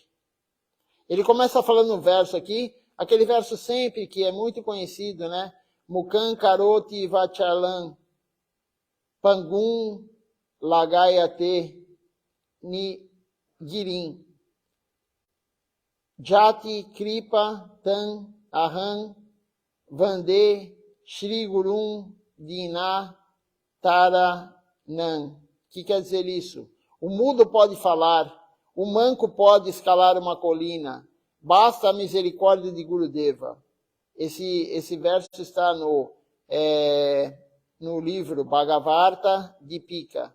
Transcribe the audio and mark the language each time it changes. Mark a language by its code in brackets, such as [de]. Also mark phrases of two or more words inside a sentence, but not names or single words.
[pt] Ele começa falando um verso aqui, aquele verso sempre que é muito conhecido, né? [sa] मूकं करोति वाचालं पङ्गुं लङ्घयते गिरिं यत् कृपा तम् अहं वन्दे श्री गुरुं दीन तारणम्. [pt] O que quer dizer isso? O mudo pode falar, o manco pode escalar uma colina, Basta a misericórdia de Gurudeva. Esse verso está no livro Bhagavata Deepika.